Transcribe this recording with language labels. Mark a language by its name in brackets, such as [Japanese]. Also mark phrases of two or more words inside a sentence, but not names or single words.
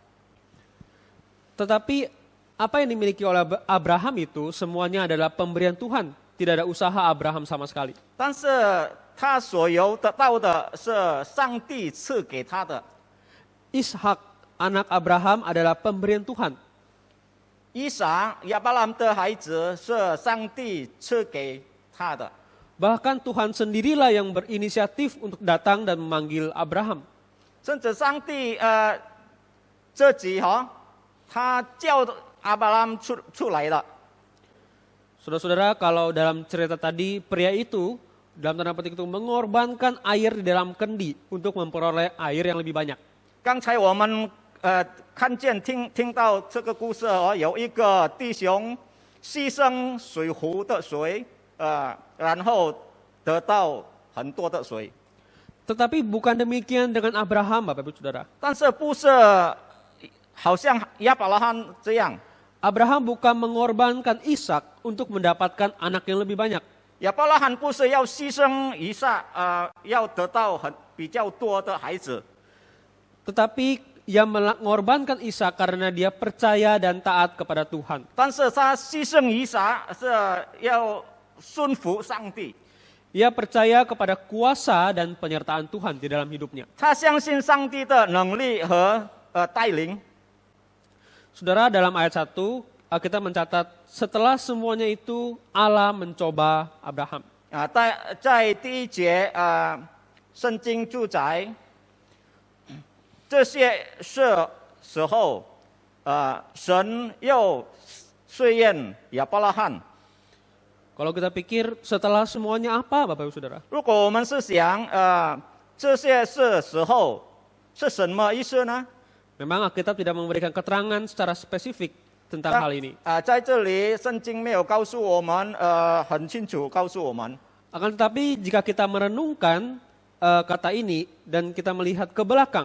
[Indonesian] Tetapi apa yang dimiliki oleh Abraham itu semuanya adalah pemberian Tuhan. Tidak ada usaha Abraham sama sekali. [Chinese] 但是他所有得到的是上帝赐给他的。 [Indonesian] Ishak, anak Abraham adalah pemberian Tuhan. [Chinese] 以撒亚伯拉罕的孩子是上帝赐给他的。 [Indonesian] Bahkan Tuhan sendirilah yang berinisiatif untuk datang dan memanggil Abraham. [Chinese] 甚至上帝自己他叫亚伯拉罕出来了。 [Indonesian] Saudara-saudara, kalau dalam cerita tadi, pria itu dalam tanda petik itu mengorbankan air di dalam kendi untuk memperoleh air yang lebih banyak. [Chinese] 刚才我们看见听到这个故事有一个弟兄牺牲水壶的水，然后得到很多的水。 [Indonesian] Tetapi bukan demikian dengan Abraham, Bapak Ibu Saudara. [Chinese] 但是不是好像亚伯拉罕这样？ [Indonesian] Abraham bukan mengorbankan Ishak untuk mendapatkan anak yang lebih banyak. [Chinese] 亚伯拉罕不是要牺牲以撒，要得到比较多的孩子。 [Indonesian] Tetapi ia mengorbankan Ishak karena dia percaya dan taat kepada Tuhan. [Chinese] 但是他牺牲以撒是要顺服上帝， [Indonesian] Ia percaya kepada kuasa dan penyertaan Tuhan di dalam hidupnya. [Chinese] 他相信上帝的能力和带领。 [Indonesian] Saudara, dalam ayat 1, kita mencatat setelah semuanya itu Allah mencoba Abraham. [Chinese] 在第一节圣经记载，这些时候，神又试验亚伯拉罕。 [Indonesian] Kalau kita pikir setelah semuanya apa, Bapak Ibu Saudara? [Chinese] 如果我们是想这些时候是什么意思呢？ [Indonesian] Memang Alkitab tidak memberikan keterangan secara spesifik tentang hal ini. [Chinese] 在这里圣经没有告诉我们很清楚告诉我们。 [Indonesian] Akan tetapi jika kita merenungkan kata ini dan kita melihat ke belakang,